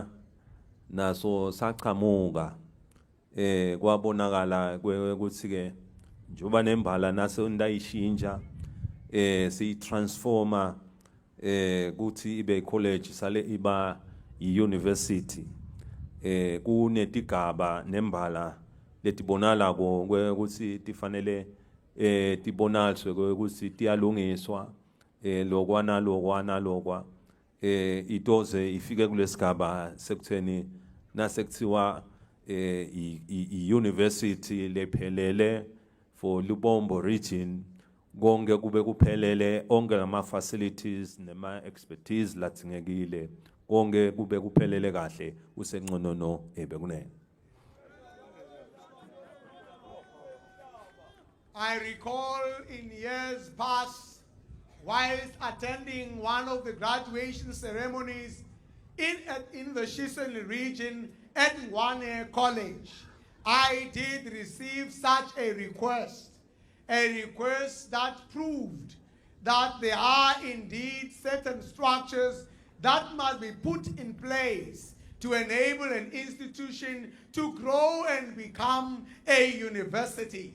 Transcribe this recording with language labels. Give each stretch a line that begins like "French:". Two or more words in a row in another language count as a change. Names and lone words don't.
Swati: naso saqhamuka kwabonakala ukuthi ke njoba nembala naso ndayishintsha si transformer kuthi ibe college sale iba university kunetigaba nembala letibonala ukuthi tifanele tibonaliswe ukuthi tiyalungiswa lokwa itoze ifike kulesigaba sekutheni nasekuthiwa i-university lephelele
English: for Lubombo region
Swati: konke kube kuphelele onke ama facilities nema expertise latsingekile konke kube kuphelele kahle usengconono ebekunene.
English: I recall in years past, whilst attending one of the graduation ceremonies in the Shiseli region at Ngwane College, I did receive such a request that proved that there are indeed certain structures that must be put in place to enable an institution to grow and become a university.